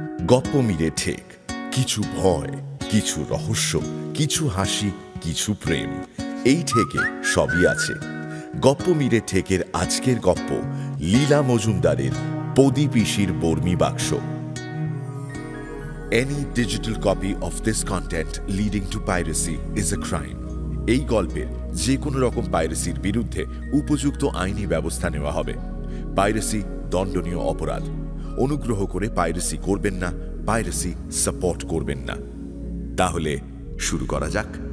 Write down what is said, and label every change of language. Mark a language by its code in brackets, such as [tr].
[bn] গপ্প মিলে ঠেক, কিছু ভয়, কিছু রহস্য, কিছু হাসি, কিছু প্রেম, এই ঠেকে সবই আছে। গপ্প মিলে ঠেকের আজকের গপ্প লীলা মজুমদারের পদি পিসির বর্মি বাক্স। [en] Any digital copy of this content leading to piracy is a crime. [bn] এই গল্পের যে কোনো রকম পাইরেসির বিরুদ্ধে উপযুক্ত আইনি ব্যবস্থা নেওয়া হবে। পাইরেসি দণ্ডনীয় অপরাধ। অনুগ্রহ করে পাইরেসি করবেন না, পাইরেসি সাপোর্ট করবেন না। তাহলে শুরু করা যাক।